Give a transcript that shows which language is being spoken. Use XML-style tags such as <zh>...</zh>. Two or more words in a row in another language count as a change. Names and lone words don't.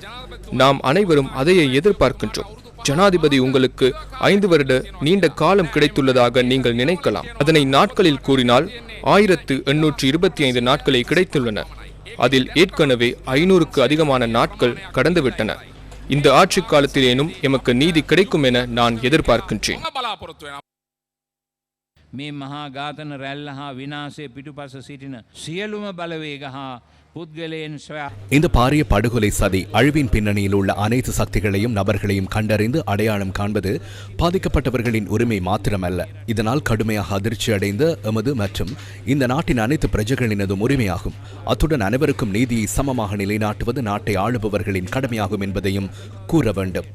<ta>நாம் அனைவரும் அதையே எதிர்பார்க்கின்றோம். ஜனாதிபதி உங்களுக்கு 5 வருட நீண்ட காலம் கிடைத்துள்ளதாக நீங்கள் நினைக்கலாம். அதனை நாட்களில் கூறினால் 1825 நாட்களை கிடைத்துள்ளன. அதில் ஏற்கனவே 500க்கு அதிகமான நாட்கள் கடந்துவிட்டன. இந்த ஆட்சி காலத்திலேனும் எமக்கு நீதி கிடைக்கும் என நான் எதிர்பார்க்கின்றேன்.</ta> <si>මේ මහා ඝාතන රැල්ල හා විනාශය පිටුපස සිටින සියලුම බලවේග හා පුද්ගලයන් සොයා</si> <ta>இந்த பாரிய படுகொலை சதி அழிவின் பின்னணியில் உள்ள அனைத்து சக்திகளையும் நபர்களையும் கண்டறிந்து அடையாளம் காண்பது பாதிக்கப்பட்டவர்களின் உரிமை மாத்திரமல்ல, இதனால் கடுமையாக அதிர்ச்சி அடைந்த எமது மற்றும் இந்த நாட்டின் அனைத்து பிரஜைகளினதும் உரிமையாகும். அத்துடன் அனைவருக்கும் நீதியை சமமாக நிலைநாட்டுவது நாட்டை ஆளுபவர்களின் கடமையாகும் என்பதையும் கூற வேண்டும்.</ta>